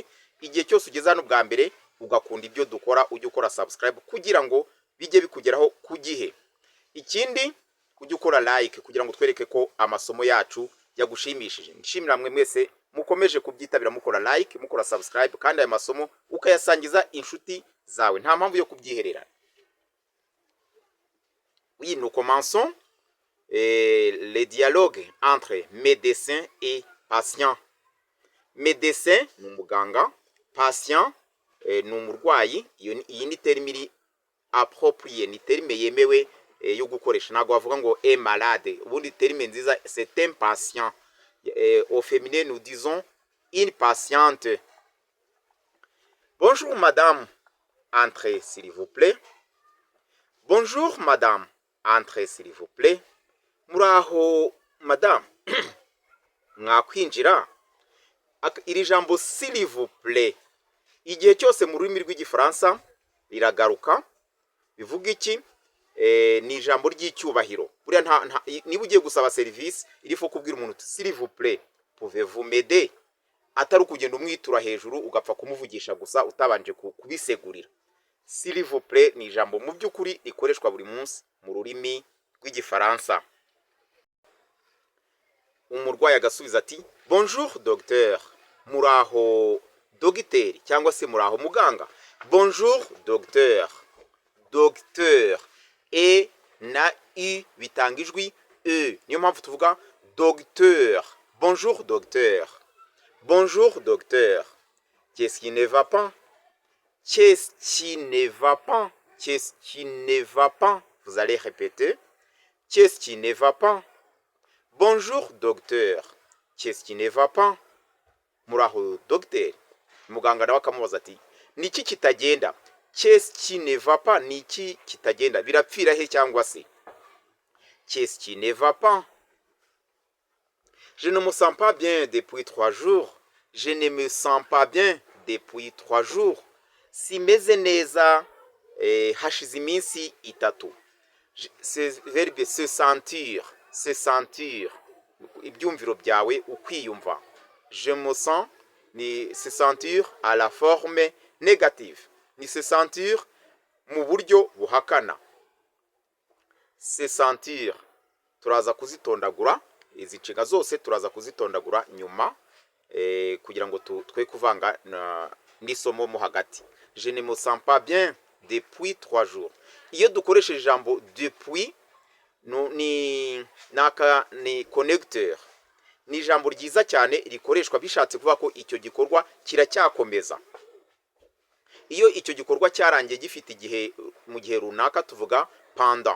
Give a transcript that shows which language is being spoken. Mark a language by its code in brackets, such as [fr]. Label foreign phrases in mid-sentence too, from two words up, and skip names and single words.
[rw] Igihe cyose ugeze hano bwa mbere ugakunda ibyo dukora, ujye ukora subscribe kugira ngo bijye bikugeraho ku gihe. Ikindi ujye ukora like kugira ngo twereke ko amasomo yacu yagushimishije. Nshimira mwe mwese mukomeje kubyitabira, mukora like, mukora subscribe, kandi aya masomo ukayasangiza inshuti zawe. Nta mpamvu yo kubyiherera. [fr] Oui, nous commençons les dialogues entre médecin et patient. [rw] Médecin ni umuganga, patient ni umurwayi. Iyi ni terme iri approprié, ni terme yemewe yo gukoresha. Ntabwo bavuga ngo [fr] est malade. [rw] Ubundi terme nziza [fr] c'est un patient. Au féminin nous disons une patiente. Bonjour madame, entrez s'il vous plaît. Bonjour madame, entrez s'il vous plaît. [rw] Muraho madame, mwakwinjira. Iri jambo [fr] s'il vous plaît [rw] igihe cyose mu rurimi rw'igifaransa riragaruka. Bivuga iki? Ni ijambo ry'icyubahiro. Buriya niba ugiye gusaba service irifo kubwira umuntu [fr] s'il vous plaît, pouvez-vous m'aider, [rw] atari kugenda umwitura hejuru ugapfa kumuvugisha gusa utabanje kubisegurira. [fr] S'il vous plaît [rw] ni ijambo mu by'ukuri rikoreshwa buri munsi mu rurimi rw'igifaransa. Umurwayi agasubiza ati [fr] bonjour docteur. [rw] Muraho dogiteri cyangwa se muraho muganga. [fr] Bonjour docteur. [rw] Docteur e na i bitanga ijwi e, niyo mpamvu tuvuga docteur. [fr] Bonjour docteur. Bonjour docteur. Qu'est-ce qui ne va pas? Qu'est-ce qui ne va pas? Qu'est-ce qui ne va pas? Vous allez répéter. Qu'est-ce qui ne va pas? Bonjour docteur. Qu'est-ce qui ne va pas? [rw] Muraho docteur. Muganga nawe akamubaza ati niki kitagenda? [fr] Qu'est-ce qui ne va pas? [rw] Niki kitagenda? Birapfira he cyangwa se? [fr] Qu'est-ce qui ne va pas? Je ne me sens pas bien depuis 3 jours. Je ne me sens pas bien depuis 3 jours. [rw] Simeze neza hashize iminsi itatu. [fr] C'est verbe se sentir. Se sentir. [rw] Ibyumviro byawe ukwiyumva. [fr] Je me sens ni se sentir à la forme négative. [rw] Ni [fr] se sentir [rw] mu buryo buhakana. [fr] Se sentir [rw] turaza kuzitondagura, izi nshinga zose turaza kuzitondagura nyuma kugira ngo twe kuvanga n'isomo mo hagati. [fr] Je ne me sens pas bien depuis 3 jours. [rw] Iyo dukoresheje ijambo depuis ni connecteur. Ni ijambo ryiza cyane rikoreshwa bishatse kuvuga ko icyo gikorwa kiracyakomeza. Iyo icyo gikorwa cyarangiye gifite igihe mu gihe runaka tuvuga pendant.